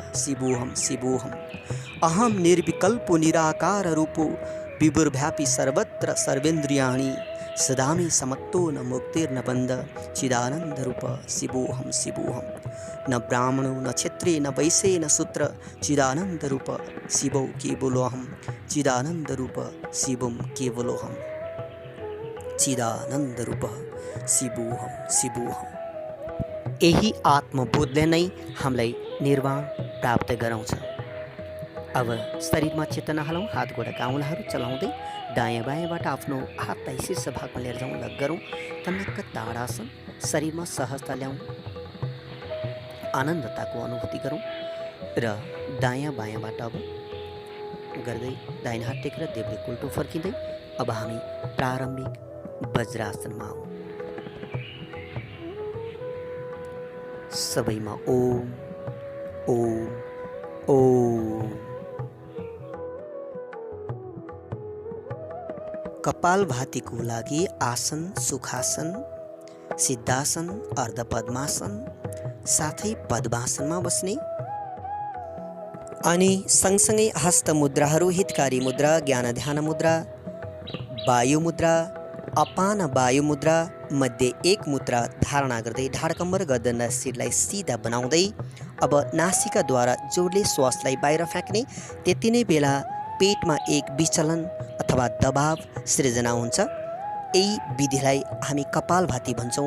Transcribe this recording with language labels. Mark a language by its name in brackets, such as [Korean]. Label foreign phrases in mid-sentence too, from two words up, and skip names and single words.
[Sanskrit] शिवोऽहं अहं निर्विकल्पो निराकाररूपो विभुर्व्यापी सर्वत्र सर्वेन्द्रियाणि सदा मे समत्तो न मुक्तिर्न बन्ध चिदानन्दरूप शिवोऽहं न ब्राह्मणो न क्षत्रिय न वैश्य न शूद्र चिदानन्दरूप शिवो केवलोऽहं चिदानन्दरूप शिवं केवलोऽहं चिदानन्दरूप शिवोऽहं। [Nepali] यही आत्मबोधले नै हामीलाई निर्वाण प्राप्त गराउँछ। अब शरीरमा चेतना हालौँ। हात गोडाका औँलाहरू चलाउँदै दायाँ बायाँबाट आफ्नो हातलाई शीर्ष भागमा लिएर जाउँ। लग गरौँ। तन्नक्क ताडासन। शरीरमा सहजता ल्याउँ। आनन्दताको अनुभूति गरौँ र दायाँ बायाँबाट अब गर्दै दाहिने हात टेकेर देब्रे उल्टो फर्किँदै अब हामी प्रारम्भिक वज्रासनमा आउँ। सबैमा ओम ओम ओम। कपालभातीको लागि आसन सुखासन, सिद्धासन, अर्धपद्मासन साथै पद्मासनमा बस्ने अनि सँगसँगै हस्त मुद्राहरू, हितकारी मुद्रा, ज्ञान ध्यान मुद्रा, वायु मुद्रा, अपान वायु मुद्रा मध्ये एक मुद्रा धारणा गर्दै ढाडकम्बर गर्दन शिरलाई सिधा बनाउँदै अब नासिकाद्वारा जोडले श्वासलाई बाहिर फ्याँक्ने। त्यति नै बेला पेटमा एक विचलन अथवा दबाव सिर्जना हुन्छ। यही विधिलाई हामी कपालभाती भन्छौँ।